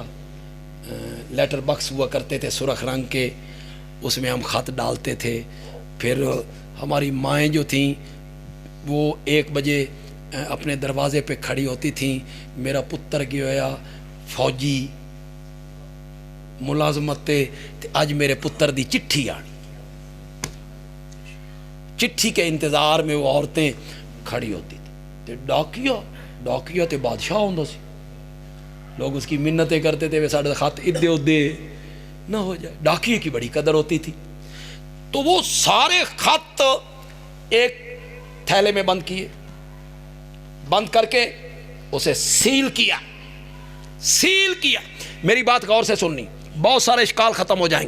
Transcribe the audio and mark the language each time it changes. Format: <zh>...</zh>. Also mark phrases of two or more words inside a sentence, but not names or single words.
<ur>لیٹر باکس ہوا کرتے تھے سرخ رنگ کے، اس میں ہم خط ڈالتے تھے. پھر ہماری مائیں جو تھیں وہ 1 بجے اپنے دروازے پہ کھڑی ہوتی تھیں،</ur> <pa>میرا پتر گیا فوجی ملازمت تے اج میرے پتر دی چٹھی آنی.</pa> <ur>چٹھی کے انتظار میں وہ عورتیں کھڑی ہوتی تھی.</ur> <pa>ڈاکیا تے بادشاہ ہوندہ سی.</pa> <ur>لوگ اس کی منتیں کرتے تھے، وہ ساڑھے خط ادھے ادھے نہ ہو جائے. ڈاکیے کی بڑی قدر ہوتی تھی. تو وہ سارے خط ایک تھیلے میں بند کیے، بند کر کے اسے سیل کیا. میری بات غور سے سننی، بہت سارے اشکال ختم ہو جائیں.</ur>